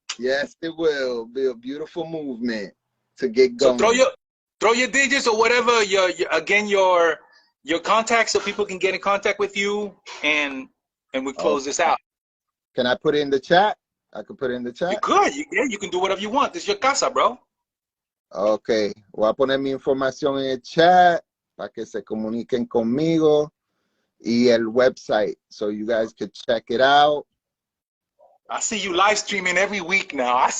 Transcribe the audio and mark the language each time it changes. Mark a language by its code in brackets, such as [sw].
[en] Yes, it will be a beautiful movement to get going. So throw your digits or whatever. Your contacts so people can get in contact with you, and we close this out. Can I put it in the chat? I can put it in the chat. You could. You can do whatever you want. This is your casa, bro. [es] Ok, voy a poner mi información en el chat para que se comuniquen conmigo y el website [en] so you guys can check it out. I see you live streaming every week now.